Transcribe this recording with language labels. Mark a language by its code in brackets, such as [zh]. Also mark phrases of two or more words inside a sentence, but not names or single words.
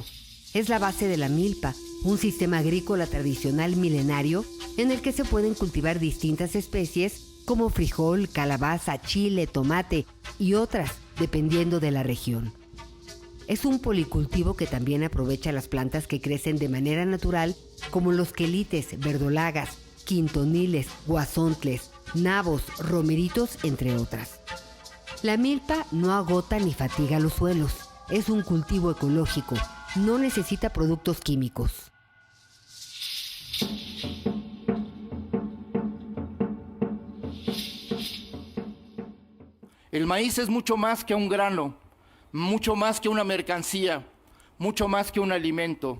[es] Es la base de la milpa, un sistema agrícola tradicional milenario en el que se pueden cultivar distintas especies como frijol, calabaza, chile, tomate y otras, dependiendo de la región. Es un policultivo que también aprovecha las plantas que crecen de manera natural, como los quelites, verdolagas, quintoniles, guasontles, nabos, romeritos, entre otras. La milpa no agota ni fatiga los suelos. Es un cultivo ecológico. No necesita productos químicos. El maíz es mucho más que un grano, mucho más que una mercancía, mucho más que un alimento.